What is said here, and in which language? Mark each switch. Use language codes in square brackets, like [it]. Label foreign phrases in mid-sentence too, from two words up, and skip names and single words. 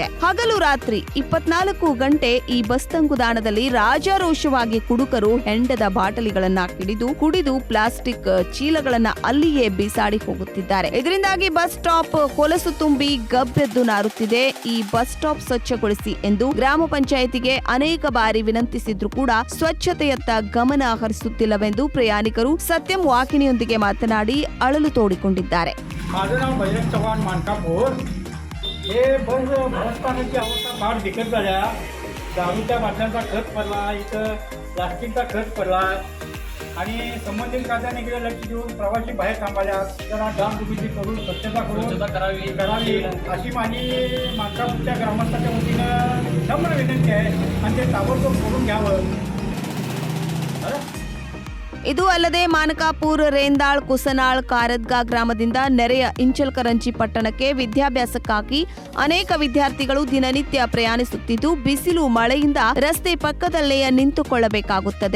[kn] ಹಗಲು ರಾತ್ರಿ 24 ಗಂಟೆ ಈ ಬಸ್ ತಂಗುದಾಣದಲ್ಲಿ ರಾಜಾರೋಷವಾಗಿ ಕುಡುಕರು ಹೆಂಡದ ಬಾಟಲಿಗಳನ್ನ ಕುಡಿದು ಪ್ಲಾಸ್ಟಿಕ್ ಚೀಲಗಳನ್ನ ಅಲ್ಲಿಯೇ ಬಿಸಾಡಿ ಹೋಗುತ್ತಿದ್ದಾರೆ. ಇದರಿಂದಾಗಿ [en] bus stop [kn] ಹೊಲಸು ತುಂಬಿ ಗಬ್ಬೆದ್ದು ನಾರುತ್ತಿದೆ. ಈ [en] bus stop [kn] ಸ್ವಚ್ಛಗೊಳಿಸಿ ಎಂದು ಗ್ರಾಮ ಪಂಚಾಯಿತಿಗೆ ಅನೇಕ ಬಾರಿ ವಿನಂತಿಸಿದ್ರು ಕೂಡ ಸ್ವಚ್ಛತೆಯತ್ತ ಗಮನ ಹರಿಸುತ್ತಿಲ್ಲವೆಂದು ಪ್ರಯಾಣಿಕರು ಸತ್ಯಂ ವಾಹಿನಿಯೊಂದಿಗೆ ಮಾತನಾಡಿ ಅಳಲು ತೋಡಿಕೊಂಡಿದ್ದಾರೆ. [mr] माझं नाव भैरव चव्हाण मानकापूर. हे बसस्थानाची अवस्था फार बिकट झाल्या. दारूच्या बाटल्यांचा खत पडला, इथं प्लास्टिकचा खत पडला आणि संबंधित खात्याने इकडे लक्ष देऊन प्रवासी बाहेर थांबल्या. जरा डागडुबीची करून स्वच्छता करावी अशी माझी मानकापूरच्या ग्रामस्थांच्या वतीनं नम्र विनंती आहे आणि ते ताबडतोब करून घ्यावं. [kn] ಇದು ಅಲ್ಲದೆ ಮಾನಕಾಪುರ್, ರೇಂದಾಳ್, ಕುಸನಾಳ್, ಕಾರದ್ಗಾ ಗ್ರಾಮದಿಂದ ನೆರೆಯ ಇಂಚಲ್ಕರಂಜಿ ಪಟ್ಟಣಕ್ಕೆ ವಿದ್ಯಾಭ್ಯಾಸಕ್ಕಾಗಿ ಅನೇಕ ವಿದ್ಯಾರ್ಥಿಗಳು ದಿನನಿತ್ಯ ಪ್ರಯಾಣಿಸುತ್ತಿದ್ದು, ಬಿಸಿಲು ಮಳೆಯಿಂದ ರಸ್ತೆ ಪಕ್ಕದಲ್ಲೇ ನಿಂತುಕೊಳ್ಳಬೇಕಾಗುತ್ತದೆ.